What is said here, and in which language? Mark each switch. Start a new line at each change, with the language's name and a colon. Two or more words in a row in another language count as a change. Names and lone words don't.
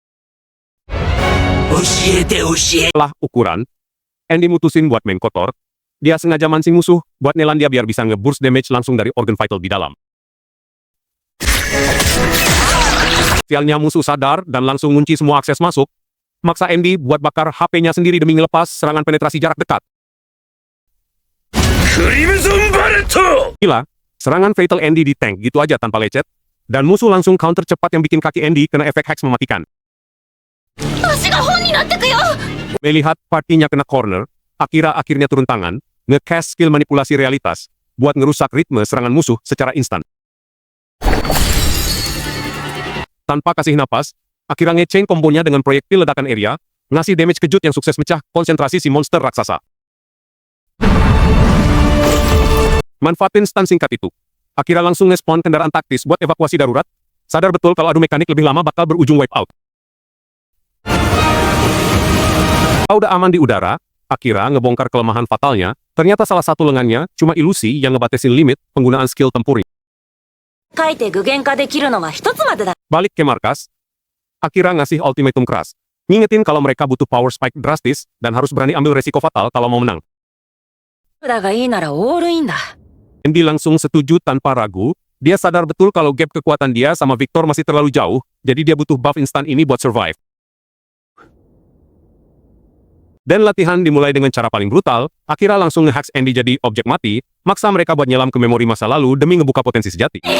Indonesian: Setelah ukuran, Andy mutusin buat main kotor. Dia sengaja mancing musuh, buat nelan dia biar bisa nge-
English: burst damage
Indonesian: langsung dari organ vital di dalam. Sialnya musuh sadar dan langsung ngunci semua akses masuk, maksa Andy buat bakar HP-nya sendiri demi ngelepas serangan penetrasi jarak dekat.
Japanese: クリムゾンバレット
Indonesian: Gila, serangan fatal Andy di tank gitu aja tanpa lecet, dan musuh langsung counter cepat yang bikin kaki Andy kena efek hex mematikan.
Japanese: 足が本になってくよ。
Indonesian: Melihat partinya kena corner, Akira akhirnya turun tangan, nge-cast skill manipulasi realitas, buat ngerusak ritme serangan musuh secara instan. Tanpa kasih napas, Akira nge-chain kombonya dengan proyektil ledakan area, ngasih damage kejut yang sukses mecah konsentrasi si monster raksasa. Manfaatin stun singkat itu, Akira langsung nge-spawn kendaraan taktis buat evakuasi darurat, sadar betul kalau adu mekanik lebih lama bakal berujung
English: wipe out.
Indonesian: Udah aman di udara, Akira ngebongkar kelemahan fatalnya, ternyata salah satu lengannya cuma ilusi yang ngebatasin limit penggunaan skill tempurnya.
Japanese: 書いて具現化できるのは一つまでだ。
Indonesian: Balik ke markas, Akira ngasih ultimatum keras, ngingetin kalau mereka butuh
English: power spike
Indonesian: drastis dan harus berani ambil resiko fatal kalau mau menang.
Japanese: だがいいならオールインだ。
Indonesian: Andy langsung setuju tanpa ragu, dia sadar betul kalau gap kekuatan dia sama Victor masih terlalu jauh, jadi dia butuh buff instan ini buat survive. Dan latihan dimulai dengan cara paling brutal, Akira langsung nge-hacks Andy jadi objek mati, maksa mereka buat nyelam ke memori masa lalu demi ngebuka potensi sejati.